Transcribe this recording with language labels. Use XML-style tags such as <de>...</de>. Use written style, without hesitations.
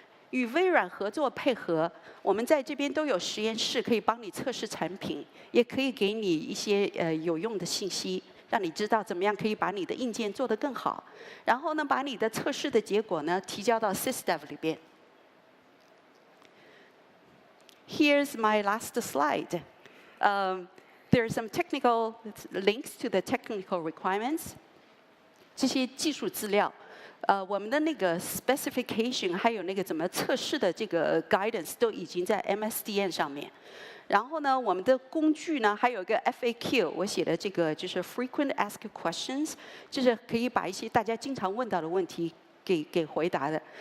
<zh>与微软合作配合，我们在这边都有实验室可以帮你测试产品，也可以给你一些有用的信息，让你知道怎么样可以把你的硬件做得更好。然后呢，把你的测试的结果呢提交到 SysDev 里边。</zh> <en>Here's my last slide. There are some technical links to the technical requirements.</en> <zh>这些技术资料。我们的那个 specification 还有那个怎么测试的这个 guidance 都已经在 MSDN 上面。然后呢，我们的工具呢还有一个 FAQ， 我写的这个就是</zh> <en>frequent asked questions，</en> <zh>就是可以把一些大家经常问到的问题给回答的。</zh>